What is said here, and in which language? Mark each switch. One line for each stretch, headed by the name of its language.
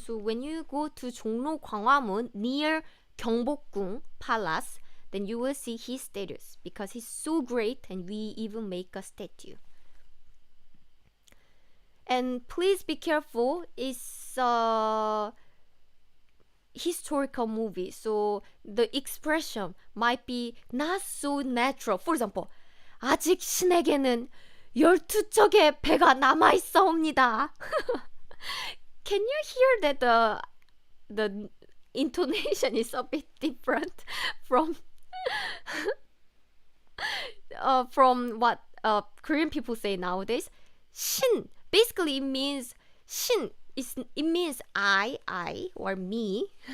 English: So when you go to 종로, 광화문 near 경복궁 Palace, then you will see his statues because he's so great, and we even make a statue. And please be careful, it's a historical movie, so the expression might be not so natural. For example,
Korean: 아직 신에게는 12척의 배가 남아있사옵니다.
English: Can you hear that the intonation is a bit different from what Korean people say nowadays? 신, basically it means 신. It means I or me.